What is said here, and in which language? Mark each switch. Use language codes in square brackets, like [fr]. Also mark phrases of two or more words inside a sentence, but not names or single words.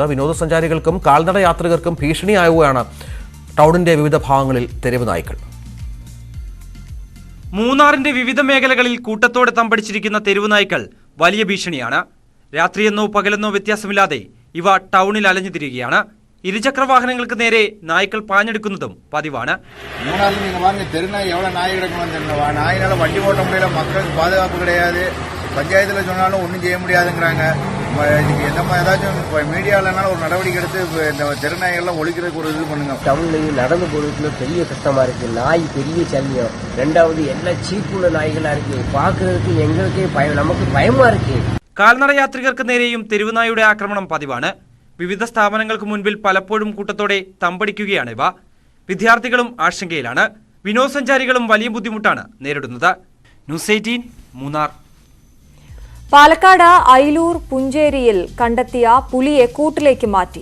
[ml] വിനോദസഞ്ചാരികൾക്കും കാൽനട യാത്രികർക്കും ഭീഷണിയാവുകയാണ് ടൗണിന്റെ വിവിധ ഭാഗങ്ങളിൽ തെരുവ് നായ്ക്കൾ. മൂന്നാറിന്റെ വിവിധ മേഖലകളിൽ കൂട്ടത്തോടെ തമ്പടിച്ചിരിക്കുന്ന തെരുവ് നായ്ക്കൾ വലിയ ഭീഷണിയാണ്. രാത്രിയെന്നോ പകലെന്നോ വ്യത്യാസമില്ലാതെ ഇവ ടൗണിൽ അലഞ്ഞു തിരികെയാണ്. ഇരുചക്ര വാഹനങ്ങൾക്ക് നേരെ നായ്ക്കൾ പാഞ്ഞെടുക്കുന്നതും പതിവാണ്. [ta] மூணாறுல நீங்க பாருங்க தெருநாய் எவ்வளவு நாய் கிடக்கும் தெரியுமா? நாயினால வண்டி ஓட்ட முடியல, மக்களுக்கு பாதுகாப்பு கிடையாது. பஞ்சாயத்துல சொன்னாலும் ஒன்றும் செய்ய முடியாதுங்கிறாங்க. இதுக்கு என்னமா ஏதாச்சும் மீடியாலனால ஒரு நடவடிக்கை எடுத்து இந்த தெருநாய்கள்லாம் ஒழிக்கிறதுக்கு ஒரு இது பண்ணுங்க. டவுன்லயும் நடந்து போறதுக்குள்ள பெரிய கஷ்டமா இருக்கு. நாய் பெரிய சல்லியம். ரெண்டாவது எல்லாம் சீப்புள்ள நாய்களா இருக்கு. பாக்குறதுக்கு எங்களுக்கே நமக்கு பயமா இருக்கு. [ml] കാൽനട യാത്രികർക്ക് നേരെയും തെരുവുനായുടെ ആക്രമണം പതിവാണ്. വിവിധ സ്ഥാപനങ്ങൾക്ക് മുൻപിൽ പലപ്പോഴും കൂട്ടത്തോടെ തമ്പടിക്കുകയാണ് ഇവ. വിദ്യാർത്ഥികളും ആശങ്കയിലാണ്. വിനോദസഞ്ചാരികളും വലിയ ബുദ്ധിമുട്ടാണ് നേരിടുന്നത്. ന്യൂസ് 18 മൂന്നാർ. പാലക്കാട് അയിലൂർ പുഞ്ചേരിയിൽ കണ്ടെത്തിയ പുലിയെ കൂട്ടിലേക്ക് മാറ്റി.